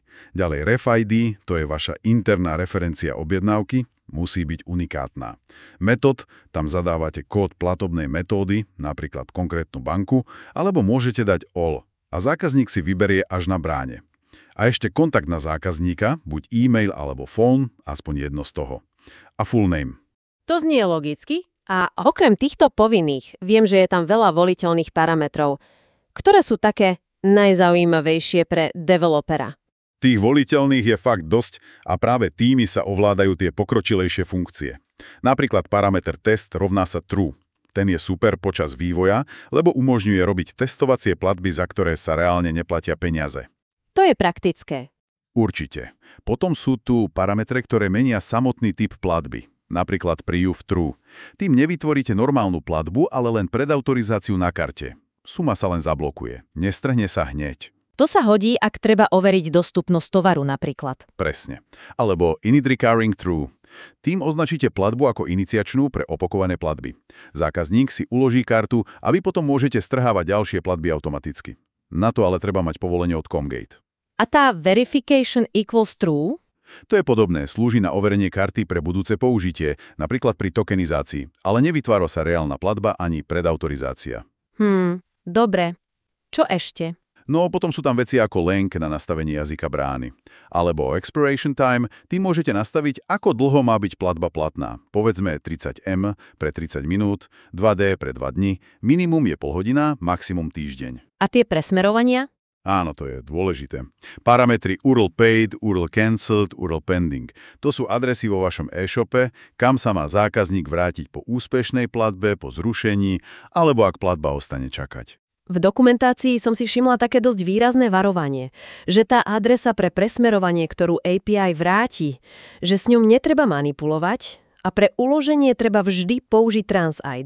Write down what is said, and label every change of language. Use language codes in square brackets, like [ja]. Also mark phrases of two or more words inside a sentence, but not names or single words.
[sk] Ďalej RefID, to je vaša interná referencia objednávky, musí byť unikátna. Metód, tam zadávate kód platobnej metódy, napríklad konkrétnu banku, alebo môžete dať all. A zákazník si vyberie až na bráne. A ešte kontakt na zákazníka, buď e-mail alebo phone, aspoň jedno z toho. [en] A full name. [sk] To znie logicky. A okrem týchto povinných, viem, že je tam veľa voliteľných parametrov. Ktoré sú také najzaujímavejšie pre developera? Tých voliteľných je fakt dosť a práve tými sa ovládajú tie pokročilejšie funkcie. Napríklad parameter test rovná sa true. Ten je super počas vývoja, lebo umožňuje robiť testovacie platby, za ktoré sa reálne neplatia peniaze. To je praktické. Určite. Potom sú tu parametre, ktoré menia samotný typ platby. [en] Napríklad proof true. [sk] Tým nevytvoríte normálnu platbu, ale len predautorizáciu na karte. Suma sa len zablokuje. Nestrhne sa hneď. To sa hodí, ak treba overiť dostupnosť tovaru napríklad. Presne. Alebo [en] init recurring true. [sk] Tým označíte platbu ako iniciačnú pre opakované platby. Zákazník si uloží kartu a vy potom môžete strhávať ďalšie platby automaticky. Na to ale treba mať povolenie od Comgate. A tá [en] verification equals true? [sk] To je podobné, slúži na overenie karty pre budúce použitie, napríklad pri tokenizácii, ale nevytvára sa reálna platba ani predautorizácia. Dobre. Čo ešte? Potom sú tam veci ako lenk na nastavenie jazyka brány. Alebo [en] expiration time, [sk] tým môžete nastaviť, ako dlho má byť platba platná. Povedzme 30M pre 30 minút, 2D pre 2 dni, minimum je pol hodina, maximum týždeň. A tie presmerovania? Áno, to je dôležité. [en] Parametry URL paid, URL cancelled, URL pending. [sk] To sú adresy vo vašom e-shope, kam sa má zákazník vrátiť po úspešnej platbe, po zrušení, alebo ak platba ostane čakať. V dokumentácii som si všimla také dosť výrazné varovanie, že tá adresa pre presmerovanie, ktorú API vráti, že s ňou netreba manipulovať a pre uloženie treba vždy použiť TransID.